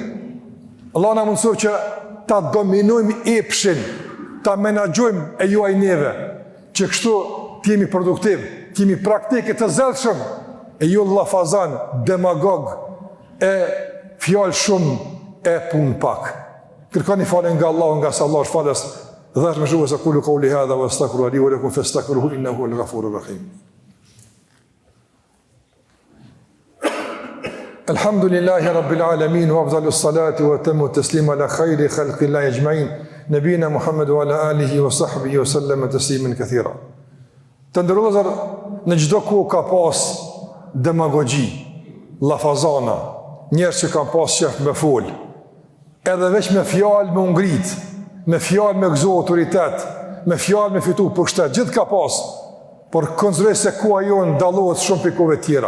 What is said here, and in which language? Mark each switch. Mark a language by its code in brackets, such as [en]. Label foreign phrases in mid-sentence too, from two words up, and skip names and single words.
[sq] Allahu na mundsoj që ta dominojmë epshin, ta menaxhojmë e juaj neve, që kështu t'jemi produktiv, t'jemi praktike të zellshëm, e ju llafazan, demagog, e fjalë shumë, e punë pak. Kërkoni falë nga Allahu, nga se Allah është falës, dhe është me shuhë se [ar] أقول قولي هذا وأستغفر لي ولكم فاستغفروه إنه هو الغفور الرحيم. الحمد لله رب العالمين وأفضل الصلاة وأتم التسليم على خير خلق الله أجمعين نبينا محمد وعلى آله وصحبه وسلم تسليما كثيرا. [sq] Të ndërlozër, në çdo kohë ka pas demagogji, llafazana, njerëz që kanë pas qef me fol, edhe veç me fjalë me ngrit, me fjalë me gëzo autoritet, me fjalë me fitu pushtet, gjithë ka pas, por konsideroj se koha jonë dallohet shumë për kohëve tjera.